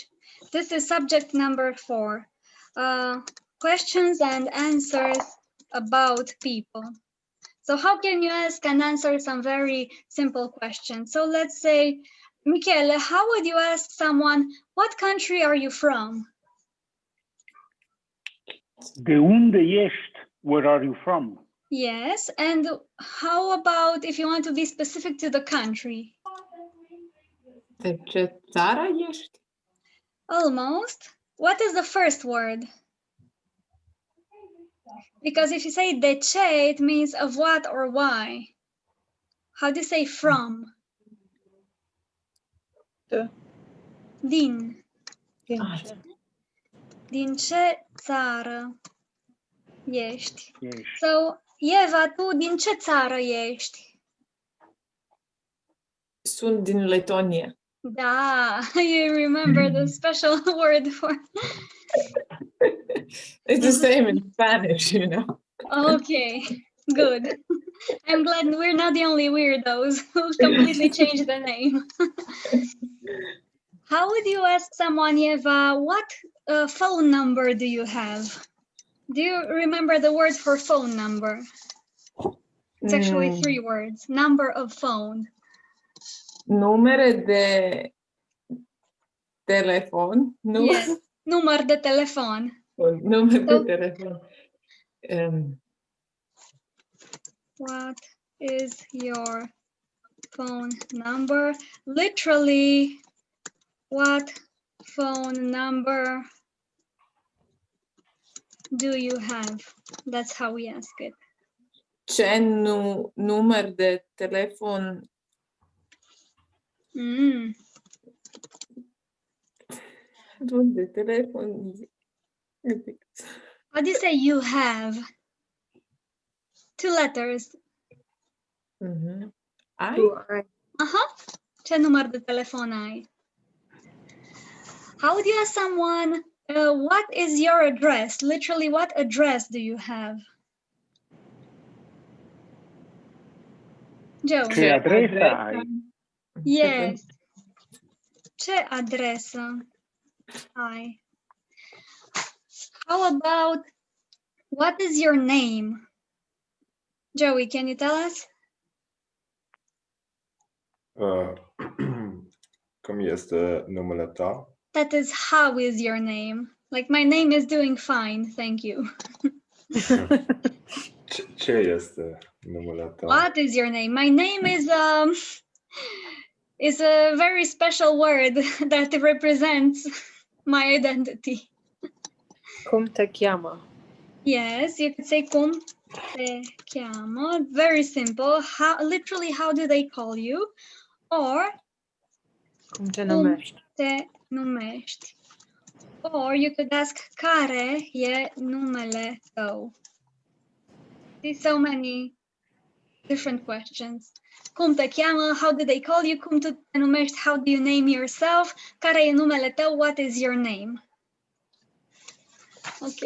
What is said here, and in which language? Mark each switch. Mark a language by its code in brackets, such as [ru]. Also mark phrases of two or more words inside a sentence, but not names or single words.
[en] This is subject number 4. Questions and answers about people. So how can you ask and answer some very simple questions? So let's say, Michele, how would you ask someone, what country are you from? [ro] De unde ești? [en] Where are you from? Yes, and how about if you want to be specific to the country? [ro] De ce țară ești? [en] Almost. What is the first word? Because if you say [ro] de ce, [en] it means of what or why. How do you say from? [ro] De. Din. Din ce? Din ce țară ești? Ești. So, Eva, tu din ce țară ești? Sunt din Letonia. Da, [en] you remember the special word for... It's the same in Spanish, you know. Okay, good. I'm glad we're not the only weirdos who completely changed the name. How would you ask someone, Eva, what phone number do you have? Do you remember the word for phone number? It's actually 3 words. Number of phone. [ro] Numere de telefon. Yes, număr de telefon. Număr de telefon. [en] What is your phone number? Literally, what phone number do you have? That's how we ask it. [ro] Ce număr de telefon? De telefon. [en] How do you say you have? 2 letters. [ro] Ai? Ce număr de telefon ai? [en] How would you ask someone, what is your address? Literally, what address do you have? Joe? [ro] Ce adresă ai? Yes. Ce adresă ai? [en] How about, what is your name? Joey, can you tell us? [ro] Cum este numele tău? [en] That is, how is your name? Like, my name is doing fine, thank you. [ro] Ce este numele tău? [en] What is your name? My name is a very special word that represents my identity. [ro] Cum te cheamă? [en] Yes, you could say [ro] cum te cheamă. [en] Very simple. Literally, how do they call you? Or [ro] Cum te numești? te numești. [en] Or you could ask, [ro] care e numele tău? [en] There's so many different questions. [ro] Cum te cheamă? [en] How do they call you? [ro] Cum tu te numești? [en] How do you name yourself? [ro] Care e numele tău? [en] What is your name? Okay.